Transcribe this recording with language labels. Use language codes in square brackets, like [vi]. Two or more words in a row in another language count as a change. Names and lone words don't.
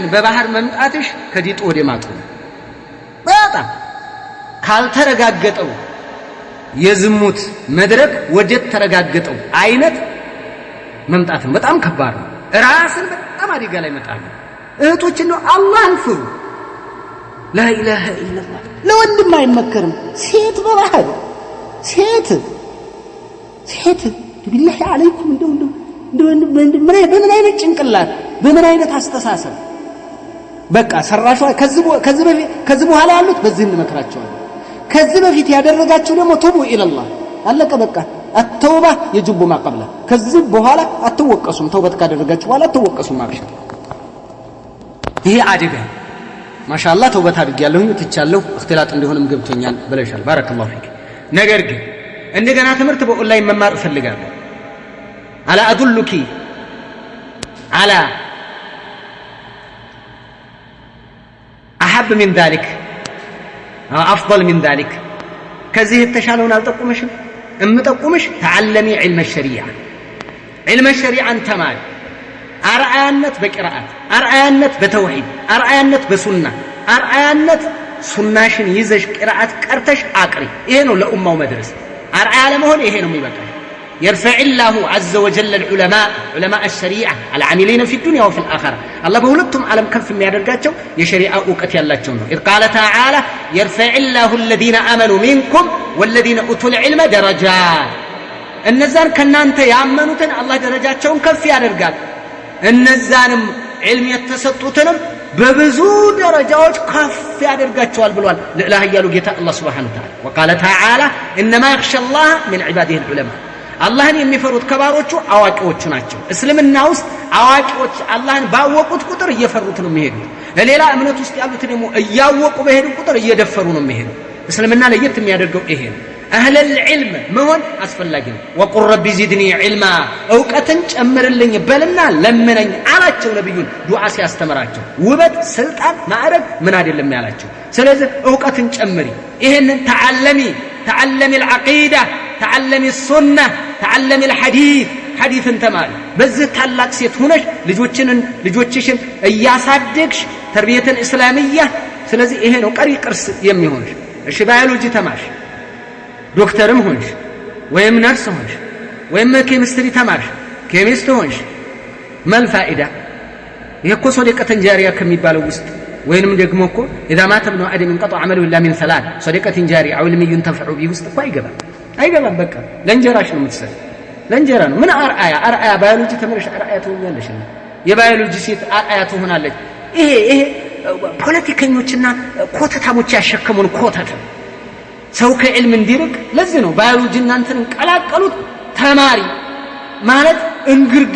[am] በባህር መምጣትሽ ከዲጥ ወደ ማጡ በጣም ካልተረጋገጠው የዝሙት መድረክ ወደ ተረጋገጠው አይነት መምጣትን በጣም ከባድ ነው ራስን በጣም አደጋ ላይ መጣል እህቶች ነው አላህን ፍሩ [ar] لا اله الا الله [am] ለወንድም አይመከርም ሴት በባህር ሴት [ar] بالله عليكم [am] እንደው በምን አይነት ጭንቅላት በምን አይነት አስተሳሰብ በቃ ሰራሹ ከዚህ በኋላ ያሉት በዚህ እንመክራቸዋለን ከዚህ በፊት ያደረጋችሁ ደግሞ [ar] توبوا إلى الله [am] አለቀ በቃ [ar] التوبه يجب ما قبله [am] ከዚህ በኋላ አትወቀሱም ተውበት ካደረጋችሁ በኋላ አትወቀሱም ማለት ይሄ አደጋ ማሻአላህ ተውበት አድርጌያለሁ ትቻለሁ እክትላጥ እንደሆነም ገብቶኛል ብለሻል [ar] بارك الله فيك [am] ነገር ግን እንደገና ትምህርት በኦንላይን መማር እፈልጋለሁ [ar] ألا أدلك على احب من ذلك افضل من ذلك [am] ከዚህ የተሻለውን አልጠቁመሽም እምጠቁምሽ [ar] تعلمي علم الشريعه [am] ተማሪ አርአያነት በቂራአት አርአያነት በተውሂድ አርአያነት በሱና አርአያነት ሱናሽን ይዘሽ ቂራአት ቀርተሽ አቅሪ ይሄ ነው ለኡማው መድረስ አርአያ ለመሆን ይሄ ነው የሚበቃ [ar] يرفع الله عز وجل علماء الشريعه العاملين في الدنيا وفي الاخره الله [am] بሁለቱም ዓለም ከፍ የሚያደርጋቸው የሸሪዓ ዕውቀት ያላቸው ነው [ar] إذ قال تعالى يرفع الله الذين آمنوا منكم والذين أوتوا العلم درجات [am] እነዛን ከናንተ ያመኑትን አላህ ደረጃቸውን ከፍ ያደርጋል እነዛንም علم የተሰጡትንም በብዙ ደረጃዎች ከፍ ያደርጋቸዋል ብሏል ለኢላህ ያሉ ጌታ አላህ [ar] سبحانه وتعالى وقال تعالى انما يخشى الله من عباده العلماء [am] አላህን የሚፈሩት ከባሮቹ አዋቂዎቹ ናቸው እስልምና ውስጥ አዋቂዎች አላህን ባወቁት ቁጥር እየፈሩት ነው የሚሄዱት ለሌላ እምነት ውስጥ ያሉት ደግሞ እያወቁ በሄዱ ቁጥር እየደፈሩ ነው የሚሄዱት እስልምና ለየት የሚያደርገው ይሄ ነው [ar] اهل العلم [am] መሆን አስፈላጊ ነው [ar] وقل رب زدني علما [am] ዕውቀትን ጨምርልኝ በልና ለምነኝ አላቸው ነብዩን ዱዓ ሲያስተምራቸው ውበት ስልጣን ማዕረግ ምን አይደለም ያላቸው ስለዚህ ዕውቀትን ጨምሪ ይሄንን [ar] تعلمي العقيده تعلمي السنه تعلمي الحديث [am] ሐዲስን ተማሪ በዚህ ታላቅ ሴት ሆነሽ ልጆችሽን እያሳደግሽ [ar] تربية إسلامية [am] ስለዚህ ይሄ ነው ቀሪ ቅርስ የሚሆንሽ እሺ ባዮሎጂ ተማርሽ ዶክተርም ሆንሽ ወይም ነርስ ሆንሽ ወይም ኬሚስትሪ ተማርሽ ኬሚስት ሆንሽ መልፋኢዳ ይሄኮ [ar] صدقة جارية [am] ከሚባለው ውስጥ ወይንም ደግሞ እኮ [ar] اذا مات ابن ادم انقطع عمله الا من ثلاث صدقه جاريه او علم ينتفع به [am] ውስጥ እኮ አይገባም በቃ ለእንጀራሽ ነው የምትሰሪ ለእንጀራ ነው ምን አርአያ ባዮሎጂ ተመረሽ አርአያ ትሆኛለሽ የባዮሎጂ ሴት አርአያ ትሆናለች ይሄ ፖለቲከኞችና ኮተታሞች ያሸከሙን ኮተት ሰው ከዕልም እንዲርቅ ለዚህ ነው ባዮሎጂ እናንተን ቀላቀሉት ተማሪ ማለት እንግርግብ